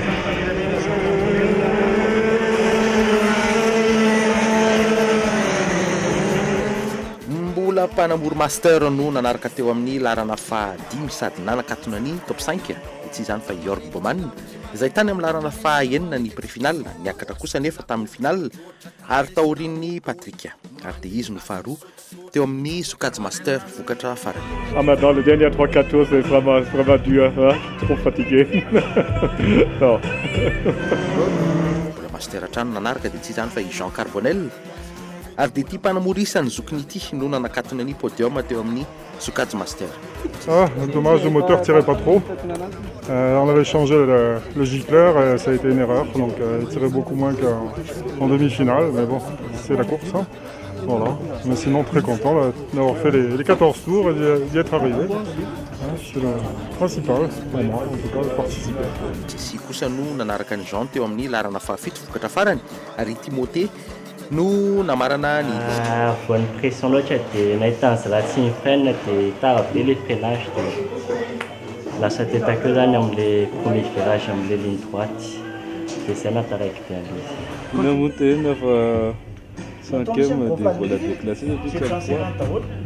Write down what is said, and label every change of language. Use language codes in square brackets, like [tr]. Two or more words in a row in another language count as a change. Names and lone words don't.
[mg] Mbola mpanamory master no nanaraka teo amin'ny larana faha-5 sady nanakatona ny top 5 tsy izany fa Jorg Boman izay tany amin'ny larana faha-9 ny pré-final niakatra kosa nefa tamin'ny final ary taorian'ny Patrick ary dia izy no faharoa teo amin'ny Sokajy Master vokatra farany. [fr] Ah, maintenant les derniers 3-4 tours c'est vraiment dur, hein? Trop fatigué. Non. [mg] Mbola Master hatrano nanaraka dia tsy izany fa i Jean Carbonel ary dia ity mpanamory isany zokiny ity no nanakatona ny podium teo amin'ny Sokajy Master. [fr] Ah, dommage, le moteur tirait pas trop. On avait changé le gicleur et ça a été une erreur, donc il tirait beaucoup moins qu'en demi-finale, mais bon, c'est la course. Hein. Voilà. Mais sinon très content d'avoir fait les 14 tours et d'y être arrivé. C'est le principal pour moi, en tout cas, de participer. [mg] Sy kosa no nanaraka ny Jean teo amin'ny larana fahafito vokatra farany ary Timothée no namarana ny voan'ny pression loatra dia nahitany zalahy tsy mifrena dia tara be [fr] le freinage [mg] dia lasa tetaka zany amin'le [fr] premier virage [mg] amin'le [fr] ligne droite [mg] dia zay nataraiky be an'izy. Namonté nefa [fr] 5e dia voilà déclassé depuis quelle fois.